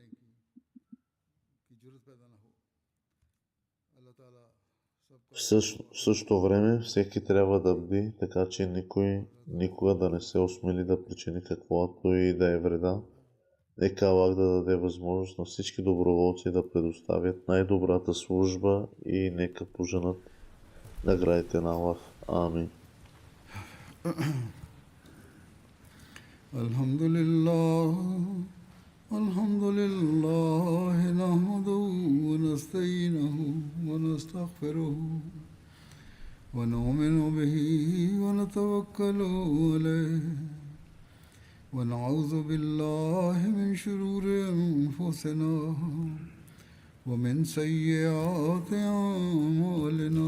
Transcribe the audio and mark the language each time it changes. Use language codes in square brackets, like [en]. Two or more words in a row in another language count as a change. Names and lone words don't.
[bg] В същото време всеки трябва да бди, така че никой никога да не се осмели да причини каквото и да е вреда. Нека Аллах да даде възможност на всички доброволци да предоставят най-добрата служба и нека поженат наградите на Аллах. Амин. [ar] الحمد لله، نحمده ونستعينه ونستغفره ونؤمن به ونتوكل عليه ونعوذ بالله من شرور أنفسنا ومن سيئات أعمالنا.